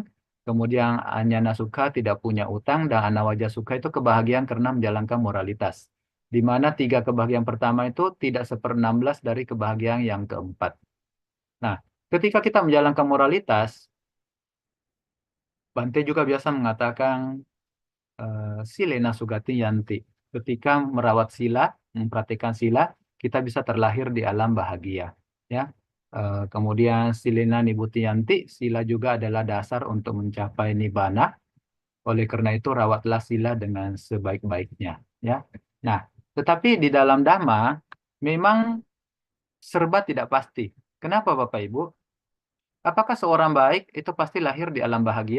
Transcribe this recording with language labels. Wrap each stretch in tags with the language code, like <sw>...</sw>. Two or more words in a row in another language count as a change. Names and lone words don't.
<id>Kemudian</id> <pi>anyana suka,</pi> <id>tidak punya utang, dan</id> <pi>anawaja suka</pi> <id>itu kebahagiaan karena menjalankan moralitas. Di mana 3 kebahagiaan pertama itu tidak 1/16 dari kebahagiaan yang keempat. Nah, ketika kita menjalankan moralitas, Bante juga biasa mengatakan</id> <pi>silena sugati yanti.</pi> <id>Ketika merawat sila, mempraktikkan sila, kita bisa terlahir di alam bahagia. Ya. Kemudian</id> <pi>silena nibuti yanti,</pi> <id>sila juga adalah dasar untuk mencapai nibbana. Oleh karena itu, rawatlah sila dengan sebaik-baiknya. Ya. Nah, tetapi di dalam Dhamma, memang serba tidak pasti. Kenapa Bapak Ibu? Apakah seorang baik itu pasti lahir di alam bahagia?</id>